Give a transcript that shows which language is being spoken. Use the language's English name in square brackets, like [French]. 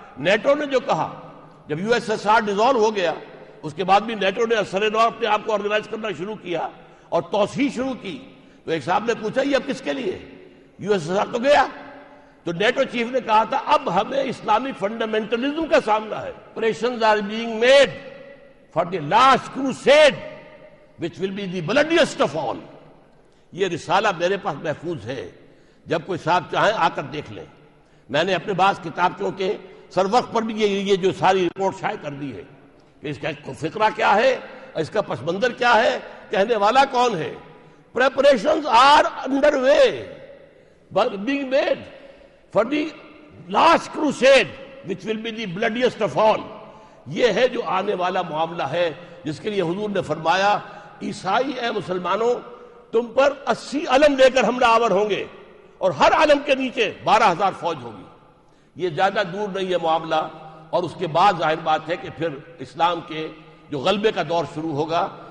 [Urdu] NATO نے جو کہا جب USSR ڈیزالو ہو گیا، اس کے بعد بھی نیٹو نے اثر نو اپنے آپ کو آرگنائز کرنا شروع کیا اور توسیع شروع کی. تو ایک صاحب نے پوچھا یہ اب کس کے لیے؟ USSR تو گیا. تو نیٹو چیف نے کہا تھا اب ہمیں اسلامی فنڈامنٹلزم کا سامنا ہے. [English] Preparations are being made for the last crusade which will be the bloodiest of all. [Urdu] یہ رسالہ میرے پاس محفوظ ہے، جب کوئی صاحب چاہیں آ کر دیکھ لیں. میں نے اپنے بعض کتابچوں کے سر وقت پر بھی یہ جو ساری رپورٹ شائع کر دی ہے کہ اس کا فقرہ کیا ہے، اس کا پس منظر کیا ہے، کہنے والا کون ہے. [English] Preparations are underway being made for the last crusade which will be the bloodiest of all. [Urdu] یہ ہے جو آنے والا معاملہ ہے جس کے لیے حضور نے فرمایا عیسائی اے مسلمانوں تم پر 80 علم لے کر حملہ آور ہوں گے اور ہر علم کے نیچے 12,000 فوج ہوگی. یہ زیادہ دور نہیں ہے معاملہ. اور اس کے بعد ظاہر بات ہے کہ پھر اسلام کے جو غلبے کا دور شروع ہوگا.